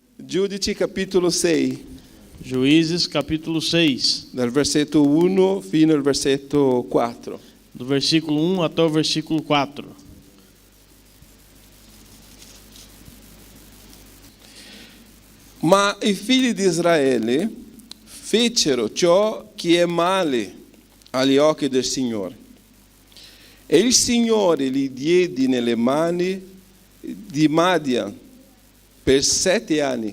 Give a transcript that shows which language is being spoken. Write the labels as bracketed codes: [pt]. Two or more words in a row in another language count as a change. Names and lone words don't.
[it] Giudici capítulo 6, [pt] Juízes capítulo 6, [it] dal versetto 1 fino al versetto 4. [pt] do versículo 1 até o versículo 4. [it] Ma i figli di Israele fecero ciò che è male agli occhi del Signore. E il Signore li diede nelle mani di Madian per 7 anni.